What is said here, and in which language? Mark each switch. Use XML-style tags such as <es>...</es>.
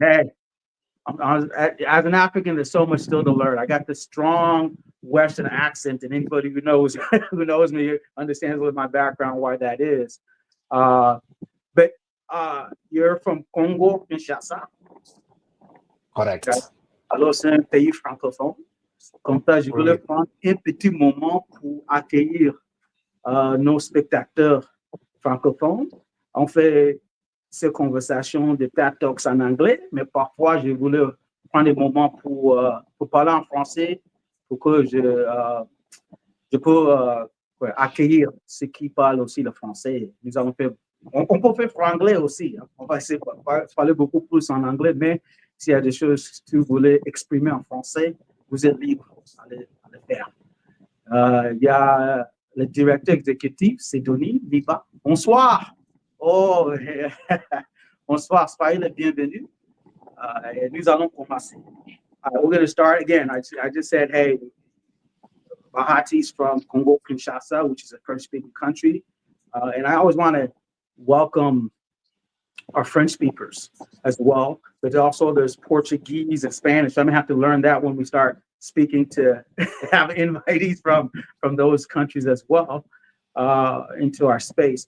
<en>Hey, as an African, there's so much still to learn. I got this strong Western accent, and anybody who knows who knows me understands with my background why that is. Uh, but you're from Congo, Kinshasa. Okay. Correct.</en> <fr>Alors, c'est un pays francophone. Comme ça, je voulais</fr> <en>We,</en> <fr>prendre un petit moment pour accueillir nos spectateurs francophones. On fait ces conversations de TED Talks en anglais, mais parfois, je voulais prendre des moments pour parler en français pour que je peux ouais, accueillir ceux qui parlent aussi le français. Nous avons fait, on peut faire franglais aussi. Hein. On va essayer de parler beaucoup plus en anglais, mais s'il y a des choses que vous voulez exprimer en français, vous êtes libre à le faire. Il y a le directeur exécutif, c'est Denis Viva. Bonsoir. Oh, bonsoir, soyez le bienvenu. Nous allons commencer.</fr> <en>We're going to start again. I just said, hey, Bahati's from Congo Kinshasa, which is a French-speaking country, and I always want to welcome our French speakers as well. But also there's Portuguese and Spanish. So I'm gonna have to learn that when we start speaking to have invitees from those countries as well into our space.</en>